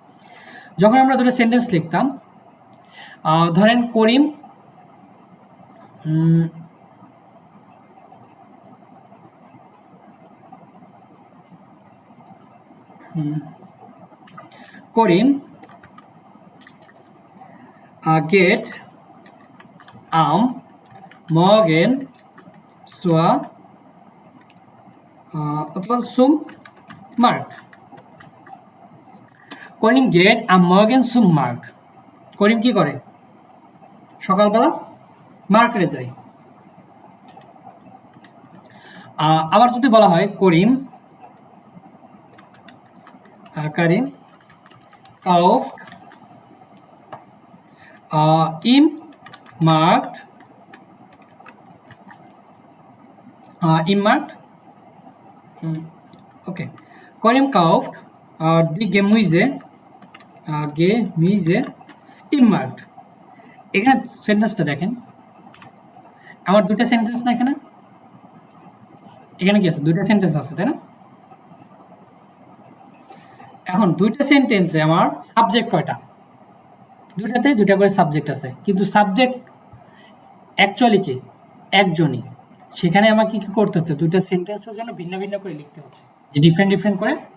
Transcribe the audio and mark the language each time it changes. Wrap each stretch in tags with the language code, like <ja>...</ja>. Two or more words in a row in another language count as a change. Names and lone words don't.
<bn>যখন আমরা দুটো সেন্টেন্স লিখতাম, ধরেন করিম উম, করিম</bn> <de>get morgen zur অথবা zum Markt</de> <bn>করিম</bn> <de>get morgen zum Markt</de> <bn>করিম কি করে সকালবেলা মার্কেটে যায় আবার যদি বলা হয় করিম কারিম</bn> <de>kauft im Markt</de> <bn>okay</bn> <de>Karim kauft die Gemüse im Markt</de> <bn>এখানে সেন্টেন্সটা দেখেন আমার দুটো সেন্টেন্স না এখানে কি আছে দুটো সেন্টেন্স আছে তাই না এখন দুইটা সেন্টেন্সে আমার সাবজেক্ট কয়টা দুইটাতে দুইটা করে সাবজেক্ট আছে কিন্তু সাবজেক্ট অ্যাকচুয়ালি কি একজনই সেখানে আমাকে কি করতে হচ্ছে দুইটা সেন্টেন্সের জন্য ভিন্ন ভিন্ন করে লিখতে হচ্ছে যে ডিফারেন্ট করে</bn>